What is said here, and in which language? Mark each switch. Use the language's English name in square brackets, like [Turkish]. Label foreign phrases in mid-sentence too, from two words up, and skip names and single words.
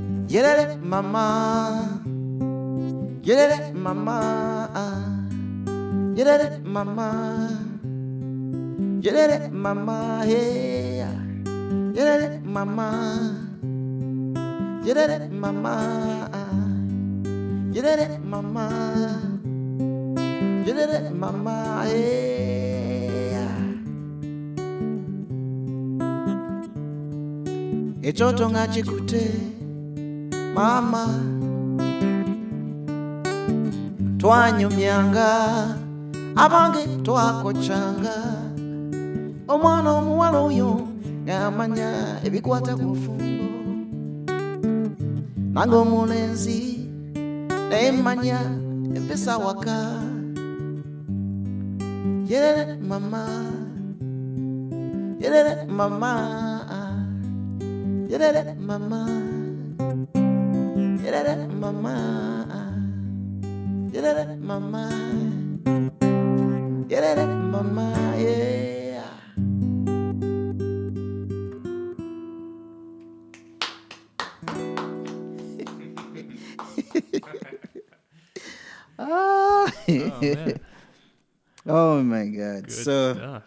[Ganda] Yerere mama, yerere mama, yerere mama, yerere mama, hey, yerere mama, yerere mama, yerere mama, yerere mama, hey. [Nyankole] Echoto ngachikute mama twanyumyanga abange twakochanga omwana omuwala oyo ngamanya ebikwata ku fumbo nange omulenzi nemanya empisa waka [Ganda] yerere mama yerere mama yerere mama yerere mama yerere mama yerere mama, [English] yeah. Oh, man. Oh my God. Good stuff.